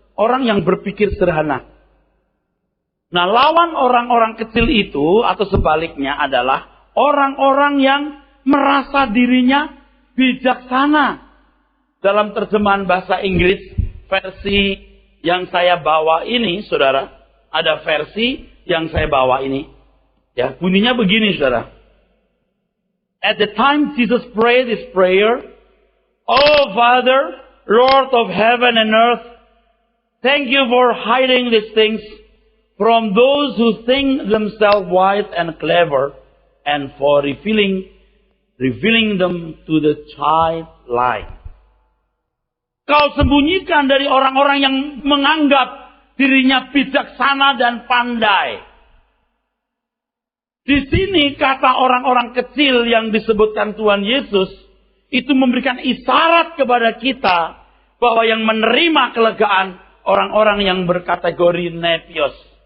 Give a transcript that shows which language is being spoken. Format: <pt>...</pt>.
<id>Orang yang berpikir sederhana. Nah, lawan orang-orang kecil itu atau sebaliknya adalah orang-orang yang merasa dirinya bijaksana. Dalam terjemahan bahasa Inggris, versi yang saya bawa ini, saudara, ada versi yang saya bawa ini. Ya, bunyinya begini, saudara.</id> <en>At the time Jesus prayed this prayer, "Oh Father, Lord of heaven and earth, thank you for hiding these things from those who think themselves wise and clever, and for revealing them to the childlike."</en> <id>Kau sembunyikan dari orang-orang yang menganggap dirinya bijaksana dan pandai. Di sini kata orang-orang kecil yang disebutkan Tuhan Yesus itu memberikan isyarat kepada kita bahwa yang menerima kelegaan orang-orang yang berkategori nepios.</id>